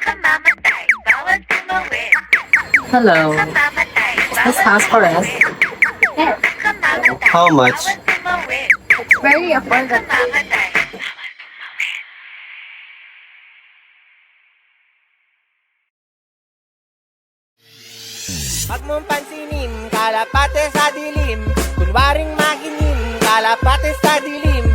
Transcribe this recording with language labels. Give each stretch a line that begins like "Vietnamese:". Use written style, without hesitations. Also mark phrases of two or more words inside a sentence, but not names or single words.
Filipino: Nakamamatay, bawal tumawid.
English: Hello.
Filipino: Nakamamatay,
English: This house for us?
Filipino: Nakamamatay,
English: How much?
Filipino: bawal tumawid.
English: Very affordable.
Filipino: Nakamamatay. Huwag mong pansinin, kalapate sa dilim. Kunwaring makinig, kalapate sa dilim.